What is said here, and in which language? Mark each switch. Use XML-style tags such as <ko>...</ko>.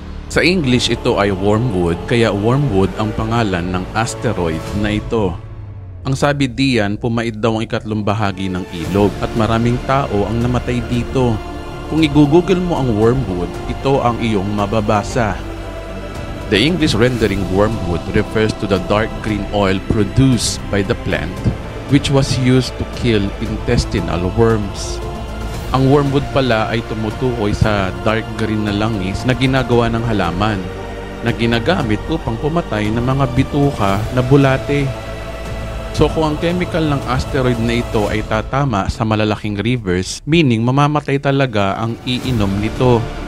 <tl>Sa English, ito ay wormwood, kaya wormwood ang pangalan ng asteroid na ito. Ang sabi diyan, pumait daw ang ikatlong bahagi ng ilog at maraming tao ang namatay dito. Kung i-google mo ang wormwood, ito ang iyong mababasa.</tl> <en>The English rendering wormwood refers to the dark green oil produced by the plant, which was used to kill intestinal worms.</en> <tl>Ang wormwood pala ay tumutukoy sa dark green na langis na ginagawa ng halaman, na ginagamit upang pumatay ng mga bituka na bulate. So kung ang chemical ng asteroid na ito ay tatama sa malalaking rivers, meaning mamamatay talaga ang iinom nito.</tl>